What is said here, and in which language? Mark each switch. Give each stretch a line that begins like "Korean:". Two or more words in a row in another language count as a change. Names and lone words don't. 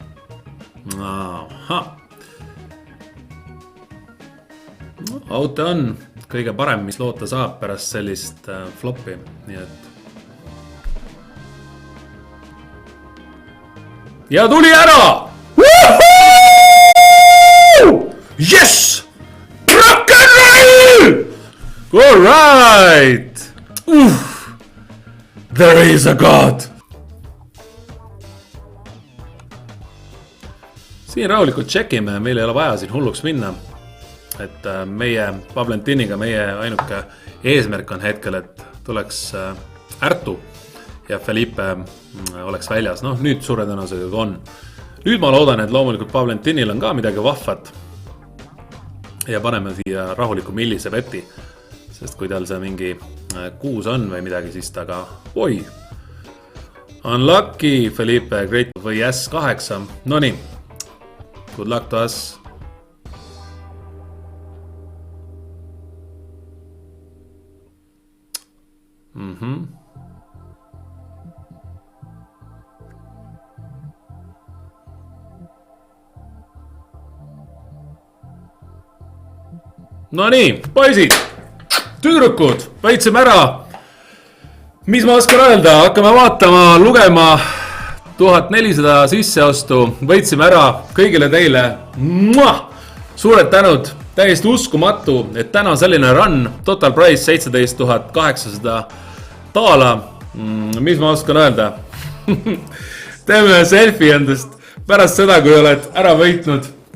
Estonian: Aha. Auto on kõige parem, mis loota saab pärast sellist flopi, nii et ja tuli ära!
English: Yes! Rock and roll! All right! There is a God!
Estonian: Siin rahulikult tšekime, meil ei ole vaja siin hulluks minna. Et meie Valentiniga, meie ainuke eesmärk on hetkel, et tuleks Ärtu ja Felipe oleks väljas. Noh, nüüd suure tõenäosusega on. Nüüd ma loodan, et loomulikult Valentinil on ka midagi vahvat. Ja paneme siia rahuliku millise veti. Sest kui tal see mingi 6 on või midagi, siis taga... Oi! Unlucky, Felipe, great või S8. No nii.
English: Good luck to us.
Estonian: No nii, poisid, tüdrukud, võitsime ära. Mis ma oskan öelda, hakkame vaatama, lugema 1400 sisseostu, võitsime ära kõigile teile. Suured tänud, täiesti uskumatu, et täna selline run,
English: total price
Estonian: 17 800 taala. Mis ma oskan öelda? Teeme selfie endast pärast seda, kui oled ära võitnud.